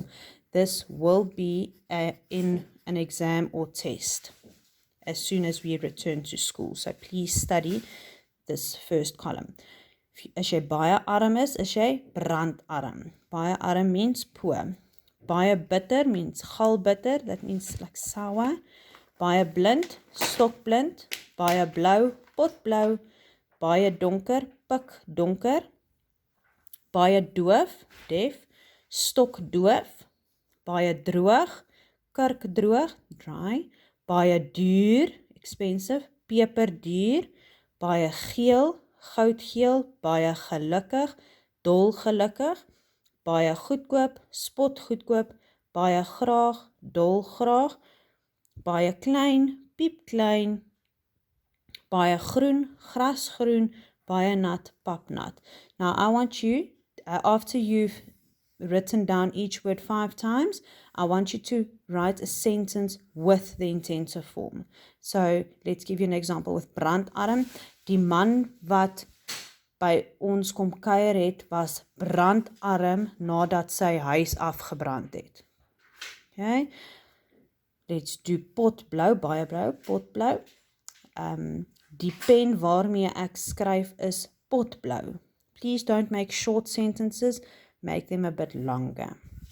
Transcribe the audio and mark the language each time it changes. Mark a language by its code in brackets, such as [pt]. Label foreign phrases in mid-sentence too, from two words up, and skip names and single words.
[en] This will be in an exam or test as soon as we return to school. So please study this first column. [af] As jy baie arm is jy brandarm. Baie arm means poor. Baie bitter [en] means galbitter, that means like sour. [af] Baie blind, stokblind. Baie blou, potblou. Baie donker, pikdonker. Baie doof, deaf. Stokdoof. Baie droog, kurkdroog, dry. Baie duur, expensive, peperduur. Baie geel, goudgeel. Baie gelukkig, dolgelukkig. Baie goedkoop, spotgoedkoop. Baie graag, dolgraag. Baie klein, piepklein. Baie groen, grasgroen. Baie nat, papnat. [en] Now I want you, after you've written down each word 5 times, I want you to write a sentence with the intensive form. So let's give you an example with brandarm. [af] Die man wat by ons kom kuier het, was brandarm nadat sy huis afgebrand het. [en] Okay, let's do potblou, [af] baie blou, potblou. Die pen waarmee ek skryf is potblou. [en] Please don't make short sentences, make them a bit longer.